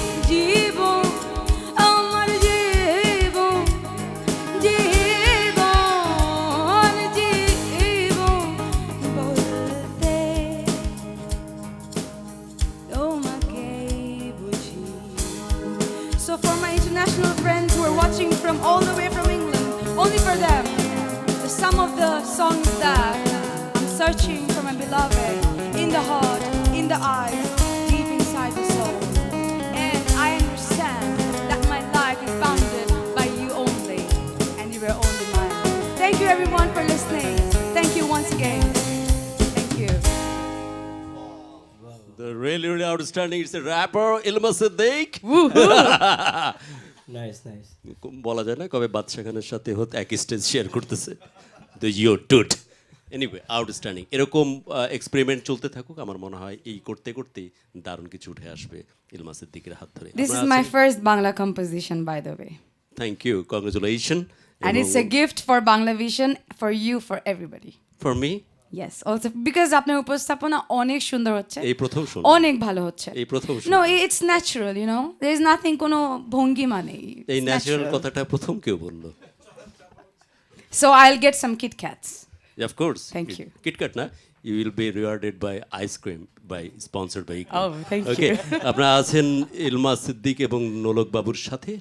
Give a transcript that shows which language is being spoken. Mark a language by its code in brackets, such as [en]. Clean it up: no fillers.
[bn] জীবন, আমার জীবন, জীবন, জীবন বলতে তোমাকেই বুঝি। [en] So for my international friends who are watching from all the way from England, only for them, some of the songs that I'm searching for my beloved in the heart, in the eyes, deep inside the soul. And I understand that my life is bounded by you only, and you are only mine. Thank you everyone for listening. Thank you once again. Thank you. The really, really outstanding. It's a rapper, Ilma Siddiq. Nice nice. [bn] বলা যায় না কবে বাদশা খানের সাথে এক stage share করতেছে। তো [en] You two anyway outstanding. [bn] এরকম এক্সপেরিমেন্ট চলতে থাকুক। আমার মনে হয় এই করতে করতে দারুণ কিছু উঠে আসবে ইলমা সিদ্দিকের হাত ধরে। [en] This is my first Bangla composition, by the way. Thank you, congratulation. And it's a gift for Bangla Vision, for you, for everybody. For me Yes, also because [bn] আপনার উপস্থাপনা অনেক সুন্দর হচ্ছে, এই প্রথম শুন, অনেক ভালো হচ্ছে। এই প্রথম শুন। [en] No, it's natural, you know. There is nothing [bn] কোনো ভঙ্গিমা নেই। এই ন্যাচারাল কথাটা প্রথম কেউ বললো? [en] So I'll get some Kit Kats. Of course. Thank you. KitKat না, you will be rewarded by ice cream by sponsored by Oh, thank Okay. you. [bn] আপনারা আছেন ইলমা সিদ্দিক এবং নোলক বাবুর সাথে।